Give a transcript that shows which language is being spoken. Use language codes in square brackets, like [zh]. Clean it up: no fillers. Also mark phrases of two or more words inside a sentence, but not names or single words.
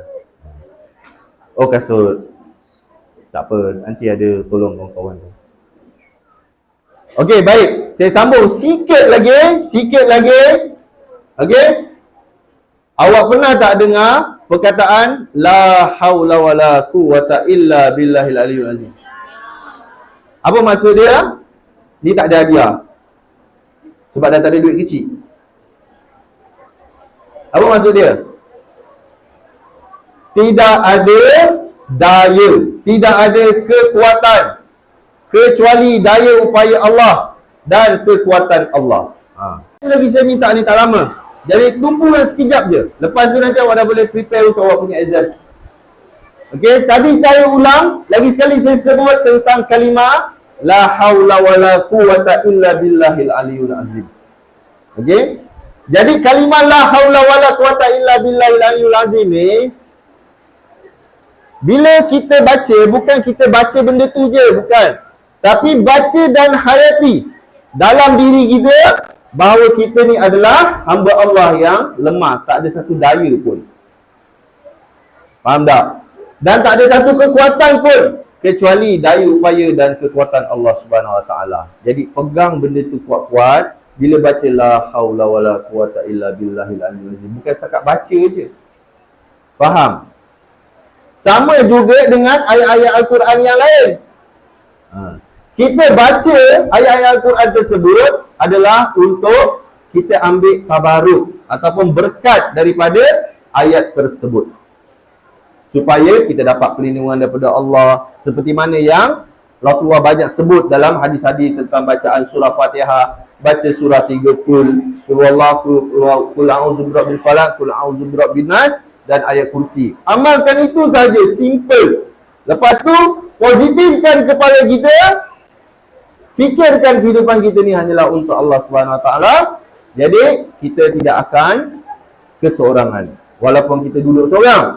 [ms] Oh kasut. Tak apa, nanti ada tolong kawan-kawan tu. Okey, baik. Saya sambung sikit lagi. Okey. Awak pernah tak dengar perkataan [ar] لا حول ولا قوة إلا بالله العلي العظيم? [ms] Apa maksud dia? Ni tak ada hadiah. Sebab dah tak ada duit kecil. Apa maksud dia? Tidak ada daya, tidak ada kekuatan kecuali daya upaya Allah dan kekuatan Allah. Lagi saya minta ni tak lama. Jadi tumpukan sekejap je. Lepas tu nanti awak dah boleh prepare untuk awak punya exam. Okey, tadi saya ulang, lagi sekali saya sebut tentang kalimah [ar] لا حول ولا قوة إلا بالله العلي العظيم. [ms] Okey? Jadi kalimah [ar] لا حول ولا قوة إلا بالله العلي العظيم [ms] ni, bila kita baca, bukan kita baca benda tu je, bukan. Tapi baca dan hayati dalam diri kita bahawa kita ni adalah hamba Allah yang lemah, tak ada satu daya pun. Faham tak? Dan tak ada satu kekuatan pun kecuali daya upaya dan kekuatan Allah [ar] سبحانه وتعالى. [ms] Jadi pegang benda tu kuat-kuat. Bila baca [ar] لا حول ولا قوة إلا بالله العلي العظيم, [ms] bukan setakat baca je. Faham? Sama juga dengan ayat-ayat Al-Quran yang lain. Kita baca ayat-ayat Al-Quran tersebut adalah untuk kita ambil tabaruk ataupun berkat daripada ayat tersebut. supaya kita dapat perlindungan daripada Allah, seperti mana yang Rasulullah banyak sebut dalam hadis-hadis tentang bacaan surah Fatihah, baca surah 3 [ar] قل هو الله, قل أعوذ برب الفلق, قل أعوذ برب الناس, [ms] dan ayat kursi. Amalkan itu saja, simple. Lepas tu positifkan kepala kita, fikirkan kehidupan kita ni hanyalah untuk Allah [ar] سبحانه وتعالى. [ms] Jadi kita tidak akan keseorangan walaupun kita duduk seorang.